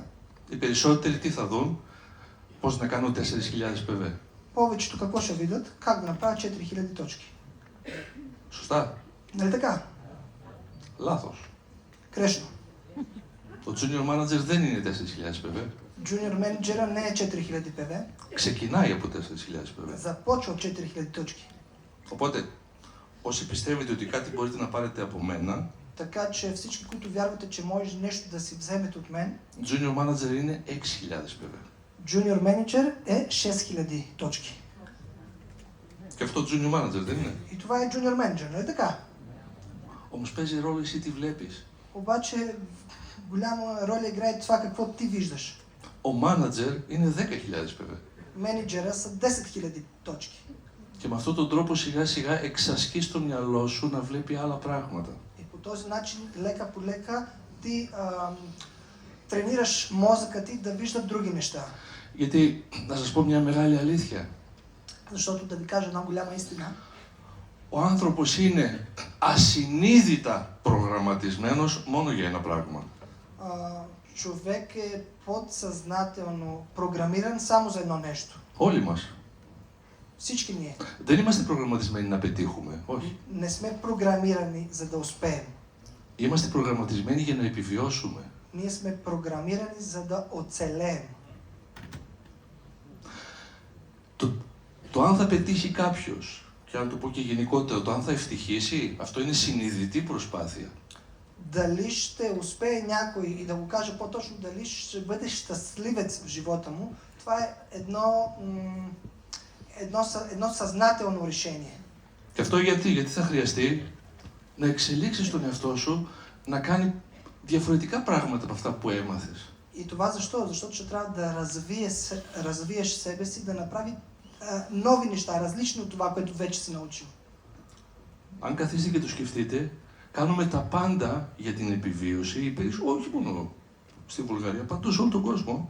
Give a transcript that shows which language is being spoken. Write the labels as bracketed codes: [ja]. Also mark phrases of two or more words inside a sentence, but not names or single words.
[el] οι περισσότεροι τι θα δουν, πώς να κάνω 4.000 PV. [bg] повечето какво ще видят? Как да направят 4000 точки. [el] Σωστά. [bg] Нали така? [el] Λάθος. [bg] Грешно. [el] Το [en] junior manager [el] δεν είναι 4.000 PV. [bg] Junior менеджера не е 4000 PV, [el] Ξεκινάει από 4.000 PV. [bg] започва от 4000 точки. [el] Οπότε, όσοι πιστεύετε ότι κάτι μπορείτε να πάρετε από μένα, [bg] Така че всички, които вярвате, че може нещо да си вземете от мен, [en] junior manager [el] είναι 6.000 PV. [bg] junior менеджер е 6000 точки. [el] Και αυτό [en] junior manager [el] δεν είναι. [bg] И това е junior менеджер, нали така? [el] Όμως παίζει ρόλο εσύ τι βλέπεις. [bg] Обаче голяма роля играе това какво ти виждаш. [el] Ο manager είναι 10.000 PV. [bg] Менеджера са 10 000 точки. [el] Και με αυτόν τον τρόπο σιγά σιγά εξασκείς το μυαλό σου να βλέπει άλλα πράγματα. [bg] И по този начин, лека по лека, ти тренираш мозъка ти да вижда други неща. [el] Γιατί, να σας πω μια μεγάλη αλήθεια, [bg] Защото да ви кажа една голяма истина, [el] ο άνθρωπος είναι ασυνείδητα προγραμματισμένος μόνο για ένα πράγμα. [bg] човек е подсъзнателно програмиран само за едно нещо. [el] Όλοι μας. [bg] Всички ние. [el] Δεν είμαστε προγραμματισμένοι να πετύχουμε, όχι. [bg] Не сме програмирани за да успеем. [el] Είμαστε προγραμματισμένοι για να επιβιώσουμε. [bg] Ние сме програмирани за да оцелеем. [el] Το αν θα πετύχει κάποιος, και αν το πω και γενικότερα, το αν θα ευτυχήσει, αυτό είναι συνειδητή προσπάθεια. [bg] Дали ще успее някой и да го кажа по-точно, дали ще бъде щастливец в живота му, това е едно съзнателно решение. [el] Και αυτό γιατί θα χρειαστεί να εξελίξεις τον εαυτό σου να κάνει διαφορετικά πράγματα από αυτά που έμαθες. [bg] И това защо? Защото ще трябва да развиеш себе си, да направи нови неща, различни от това, което вече си научил. [el] Αν καθίσετε και το σκεφτείτε, κάνουμε τα πάντα για την επιβίωση, όχι μόνο στη Βουλγαρία, παντού σε όλο τον κόσμο.